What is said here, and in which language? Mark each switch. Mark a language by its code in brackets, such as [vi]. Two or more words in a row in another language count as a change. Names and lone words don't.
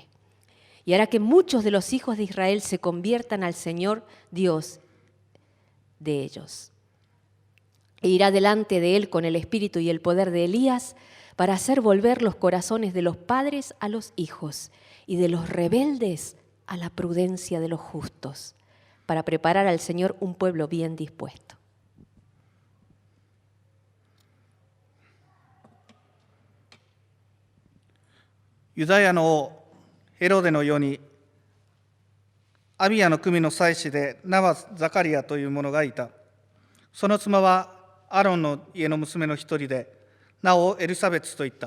[es] Y hará que muchos de los hijos de Israel se conviertan al Señor Dios de ellos. E irá delante de él con el espíritu y el poder de Elías para hacer volver los corazones de los padres a los hijos y de los rebeldes a la prudencia de los justos, para preparar al Señor un pueblo bien dispuesto. [ja] ユダヤのヘロデの世にアビヤの組の妻子で名はザカリアという者がいた。その妻はアロンの家の娘の一人で、名をエリサベツと言った。